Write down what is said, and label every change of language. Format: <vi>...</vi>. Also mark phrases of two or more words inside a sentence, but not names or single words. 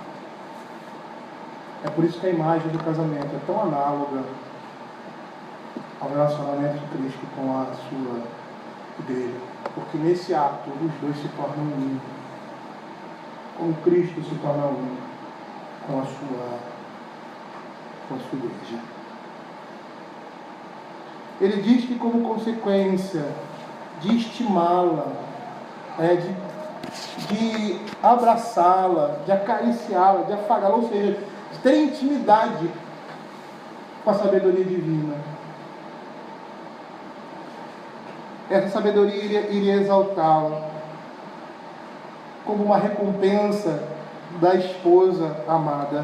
<pt>É por isso que a imagem do casamento é tão análoga ao relacionamento de Cristo com a sua igreja. Porque nesse ato os dois se tornam um. Como Cristo se torna um com a sua igreja. Ele diz que como consequência de estimá-la, de abraçá-la, de acariciá-la, de afagá-la, ou seja, de ter intimidade com a sabedoria divina. Essa sabedoria iria exaltá-la como uma recompensa da esposa amada.</pt>